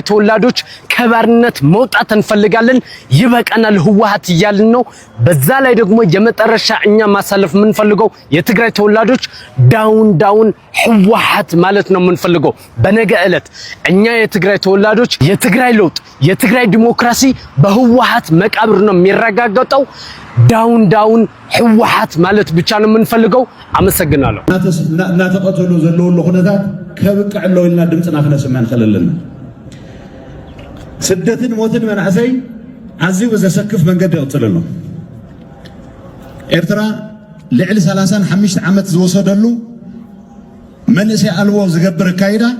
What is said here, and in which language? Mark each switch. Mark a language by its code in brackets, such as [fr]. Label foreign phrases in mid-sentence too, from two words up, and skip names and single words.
[am] ተወላጆች ከባርነት መውጣት እንፈልጋለን። ይበቃናል ህወሓት እያልን ነው። በዛ ላይ ደግሞ የመጨረሻ እኛ ማሳለፍ የምንፈልገው የትግራይ ተወላጆች ዳውን ህወሓት ማለት ነው የምንፈልገው። በነገ ዕለት እኛ የትግራይ ተወላጆች የትግራይ ለውጥ የትግራይ ዲሞክራሲ በህወሓት መቃብር ነው የሚረጋገጠው። ዳውን ህወሓት ማለት ብቻ ነው የምንፈልገው። አመሰግናለሁ። [ti] እናተቀተሉ ዘለውሎ ኩነታት ከብቅዕለው ኢልና ድምፅና ክነስማ ንኽእለለና ስደትን ሞትን መናእሰይ ኣዝዩ ዘሰክፍ መንገዲ ይቕፅል ኣሎ። ኤርትራ ልዕሊ 35 ዓመት ዝወሰደሉ መንእሰይ ኣልቦ ዝገብር ካይዳ